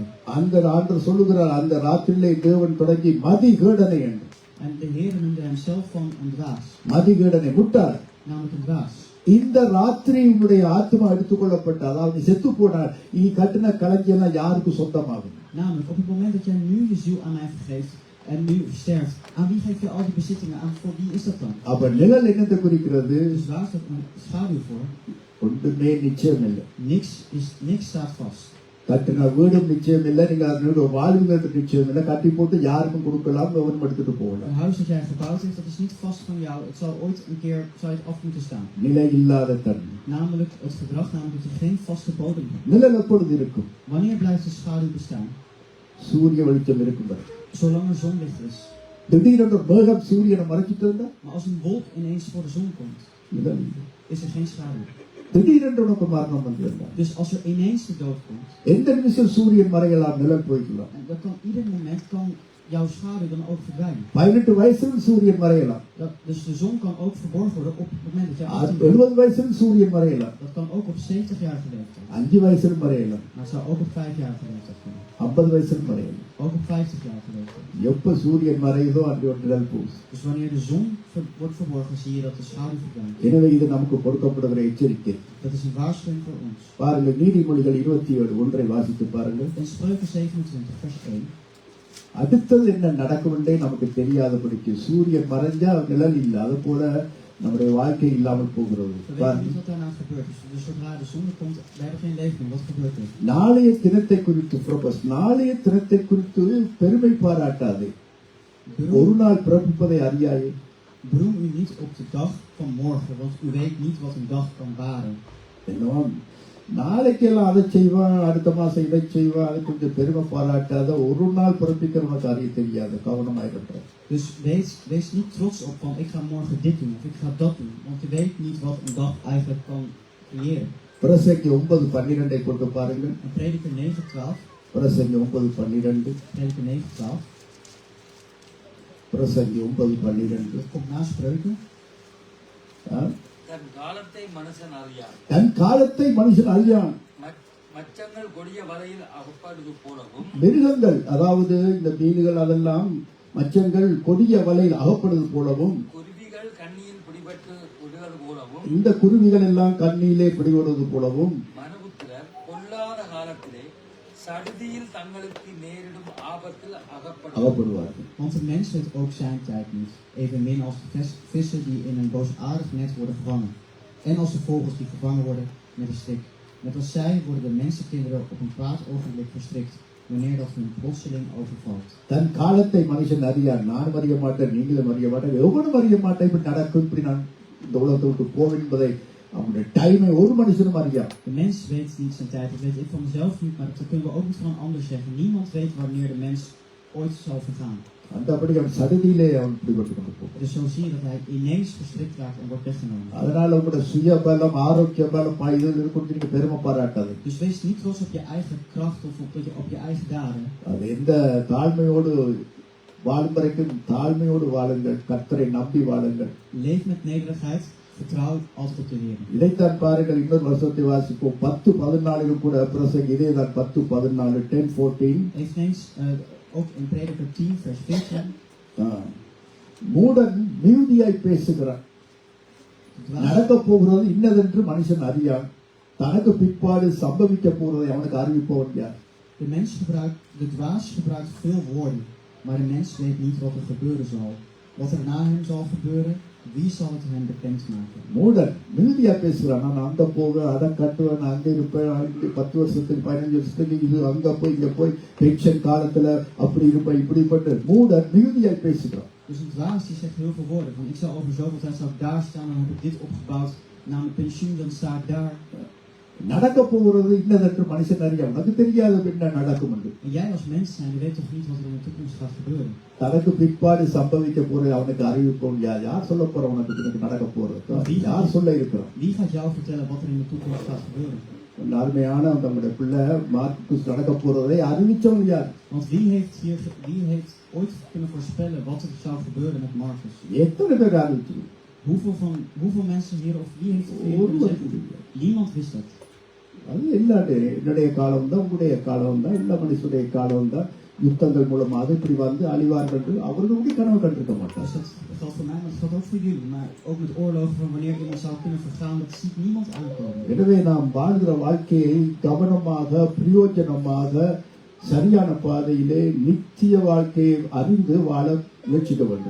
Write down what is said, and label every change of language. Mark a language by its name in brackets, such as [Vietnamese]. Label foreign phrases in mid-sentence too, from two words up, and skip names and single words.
[Tamil] அந்த ஆண்டவர் சொல்லுகிறார், அந்த ராத்திரியிலே தேவன் தொடங்கி மதிகேடனை என்று. [Dutch] En de Heer noemde hem zelf van een dwaas. [Tamil] மதிகேடனை முட்டாள். [Dutch] Namelijk een dwaas. [Tamil] இந்த ராத்திரி உன்னுடைய ஆத்மா எடுத்துக்கொள்ளப்பட்ட, அதாவது செத்து போனார், நீ கட்டின களஞ்சியம் யாருக்கு சொந்தமாகும்? [Dutch] Namelijk op het moment dat jij nu je ziel aan mij vergeeft en nu sterft, aan wie geef je al die bezittingen aan? Voor wie is dat dan? [Tamil] அப்ப நிழல் என்னத்தை குறிக்கிறது? [Dutch] Dus waar is dat een schaduw voor? [Tamil] ஒன்றுமே நிச்சயம் இல்லை. [Dutch] Niks staat vast. [Tamil] கட்டின வீடும் நிச்சயம் இல்லை, நீங்க அதனோட வாழ்வுங்கிறது நிச்சயம் இல்லை. கட்டி போட்டு யாருக்கும் கொடுக்கலாம், எவனும் எடுத்துட்டு போகலாம். [Dutch] Een huis dat jij gebouwd heeft, dat is niet vast van jou. Het zal ooit een keer zou het af moeten staan. [Tamil] நிலை இல்லாத தன்மை. [Dutch] Namelijk het gedrag, namelijk dat je geen vaste bodem hebt. [Tamil] நிழல் எப்பொழுது இருக்கும்? [Dutch] Wanneer blijft de schaduw bestaan? [Tamil] சூரிய வெளிச்சம் இருக்கும் வரை. [Dutch] Zolang er zonlicht is. [Tamil] திடீரென்று மேகம் சூரியனை மறைச்சிட்டு இருந்தா [Dutch] Maar als een wolk ineens voor de zon komt, [Tamil] நிழல் இல்லை. [Dutch] is er geen schaduw. [Tamil] திடீரென்று உனக்கு மரணம் வந்திருந்தா [Dutch] Dus als er ineens de dood komt, [Tamil] எந்த நிமிஷம் சூரியன் மறையலாம், நிழல் போய்க்கலாம். [Dutch] en dan kan ieder moment jouw schaduw dan ook verdwijnen. [Tamil] 18 வயசில் சூரியன் மறையலாம். [Dutch] Dus de zon kan ook verborgen worden op het moment dat jij 18 bent. [Tamil] 70 வயசில் சூரியன் மறையலாம். [Dutch] Dat kan ook op 70-jarige leeftijd. [Tamil] 5 வயசில் மறையலாம். [Dutch] Maar het zou ook op 5-jarige leeftijd kunnen. [Tamil] 50 வயசில் மறையலாம். [Dutch] Ook op 50-jarige leeftijd. [Tamil] எப்ப சூரியன் மறையுதோ அன்று ஒரு நிழல் போகுது. [Dutch] Dus wanneer de zon wordt verborgen, zie je dat de schaduw verdwijnt. [Tamil] எனவே இது நமக்கு கொடுக்கப்படுகிற எச்சரிக்கை. [Dutch] Dat is een waarschuwing voor ons. [Tamil] பாருங்கள், நீதிமொழிகள் 27 ஒன்றை வாசித்து பாருங்கள். [Dutch] In Spreuken 27, vers 1. [Tamil] அடுத்தது என்ன நடக்கும் என்றே நமக்கு தெரியாதபடிக்கு சூரியன் மறைஞ்சா நிழல் இல்லை, அது போல நம்முடைய வாழ்க்கை இல்லாமல் போகிறது. [Dutch] We weten niet wat daarna gebeurt. Dus zodra de zon komt, we hebben geen leven meer. Wat gebeurt er? [Tamil] நாளைய தினத்தை குறித்து ப்ரொபஸ், நாளைய தினத்தை குறித்து பெருமை பாராட்டாதே. ஒரு நாள் பிறப்பிப்பதை அறியாயே. [Dutch] Beroem u niet op de dag van morgen, want u weet niet wat een dag kan baren. [Tamil] நாளைக்கெல்லாம் அதை செய்வான், அடுத்த மாசம் இதை செய்வான், அதை கொஞ்சம் பெருமை பாராட்டாத. ஒரு நாள் பிறப்பிக்கிற காரியம் தெரியாது, கவனமாயிருக்கிற. [Dutch] Dus wees niet trots op van ik ga morgen dit doen of ik ga dat doen, want je weet niet wat een dag eigenlijk kan creëren. [Tamil] பிரசங்கி 9:12 கொண்டு பாருங்கள். [Dutch] En Prediker 9:12. [Tamil] பிரசங்கி 9:12. [Dutch] Prediker 9:12. [Tamil] பிரசங்கி 9:12. [Dutch] Dat komt na Spreuken. [Tamil] தன் காலத்தை மனுஷன் அறியான். தன் காலத்தை மனுஷன் அறியான். மச்சங்கள் கொடிய வலையில் அகப்படுவது போலவும், மிருகங்கள் அதாவது இந்த மீன்கள் அதெல்லாம் மச்சங்கள் கொடிய வலையில் அகப்படுவது போலவும், குருவிகள் கண்ணியில் பிடிபட்டு விடுவது போலவும், இந்த குருவிகள் எல்லாம் கண்ணியிலே பிடிபடுவது போலவும், மனுபுத்திரர் பொல்லாத காலத்திலே சடுதியில் தங்களுக்கு நேரிடும் ஆபத்தில் அகப்படுவார்கள். [Dutch] Want de mens weet ook zijn tijd niet, evenmin als de vissen die in een boosaardig net worden gevangen, en als de vogels die gevangen worden met een stik. Net als zij worden de mensenkinderen op een kwaad ogenblik verstrikt, wanneer dat hun plotseling overvalt. [Tamil] தன் காலத்தை மனுஷன் அறியார். நான் அறிய மாட்டேன், நீங்களும் அறிய மாட்டேன், எவனும் அறிய மாட்டேன். இப்படி நடக்கும், இப்படி நான் இந்த உலகத்தை விட்டு போவேன் என்பதை அவனுடைய டைமை ஒரு மனுஷனும் அறியார். [Dutch] De mens weet niet zijn tijd, dat weet ik van mezelf niet, maar dat kunnen we ook niet van een ander zeggen. Niemand weet wanneer de mens ooit zal vergaan. [Tamil] அந்தபடி அவன் சடுதியிலே அவன் பிடிபட்டு கொண்டு போவான். [Dutch] Dus zo zie je dat hij ineens verstrikt raakt en wordt weggenomen. [Tamil] அதனால உங்களுடைய சுய பலம், ஆரோக்கிய பலம் இதில் குறித்து நீங்க பெருமை பாராட்டாது. [Dutch] Dus wees niet trots op je eigen kracht of op je eigen daden. [Tamil] அது எந்த தாழ்மையோடு வாழும் வரைக்கும் தாழ்மையோடு வாழுங்கள், கர்த்தரை நம்பி வாழுங்கள். [Dutch] Leef met nederigheid, vertrouw altijd op de Heer. [Tamil] இதைத்தான் பாருங்கள். இன்னொரு வருஷத்தை வாசிப்போம். 10:14 கூட பிரசங்க இதே தான். 10:14 10:14. [Dutch] Eveneens ook in Prediker 10 vers 14. [Tamil] மூடன் மிகுதியாய் பேசுகிறான். நடக்க போகிறது இன்னதென்று மனுஷன் அறியான். தனக்கு பிற்பாடு சம்பவிக்க போறதை அவனுக்கு அறிவிப்பவன் யார்? [Dutch] De dwaas gebruikt veel woorden, maar de mens weet niet wat er gebeuren zal. Wat er na hem zal gebeuren, wie zal het hem bekendmaken? [Tamil] மூடன் மிகுதியா பேசுகிறான். நான் அங்க போவேன், அதை கட்டுவேன், அங்க இருப்பேன், 10 வருஷத்துக்கு 15 வருஷத்துக்கு இது அங்க போய் இங்க போய் பென்ஷன் காலத்துல அப்படி இருப்பேன், இப்படிப்பட்டு மூடன் மிகுதியாய் பேசுகிறான். [Dutch] Dus een dwaas die zegt heel veel woorden. Van ik zal over zoveel tijd zal ik daar staan, dan heb ik dit opgebouwd. Na mijn pensioen dan sta ik daar. [Tamil] நடக்க போகிறது இன்னதென்று மனுஷன் அறியான். உனக்கு தெரியாது என்ன நடக்கும் என்று. [Dutch] En jij als mens zijn, je weet toch niet wat er in de toekomst gaat gebeuren. [Tamil] தனக்கு பிற்பாடு சம்பவிக்க போறது அவனுக்கு அறிவிப்போம் யார்? யார் சொல்ல போற உனக்கு பிறகு நடக்க போறது? யார் சொல்ல இருக்கிறோம்? [Dutch] Wie gaat jou vertellen wat er in de toekomst gaat gebeuren? [Tamil] அருமையான நம்முடைய பிள்ளை மார்க்குஸ் நடக்க போறதை அறிவிச்சவன் யார்? [Dutch] Want wie heeft ooit kunnen voorspellen wat er zou gebeuren met Marcus? [Tamil] எத்தனை பேர் அறிவிச்சு? [Dutch] Hoeveel mensen hier of wie heeft het hier kunnen zeggen? Niemand wist dat. [Tamil] அது என்னுடைய காலம் தான், உங்களுடைய காலம் தான், எல்லா மனுஷனுடைய காலம் தான். யுத்தங்கள் மூலமாக இப்படி வந்து அழிவார்கள் என்று அவர்களுடைய கனவு கண்டிருக்க மாட்டார். [Dutch] Dus dat geldt voor mij, maar dat geldt ook voor jullie. Maar ook met oorlogen van wanneer iemand zou kunnen vergaan, dat ziet niemand aankomen. [Tamil] எனவே நாம் வாழ்கிற வாழ்க்கையை கவனமாக, பிரயோஜனமாக, சரியான பாதையிலே நித்திய வாழ்க்கையை அறிந்து வாழ முயற்சிக்க வேண்டும்.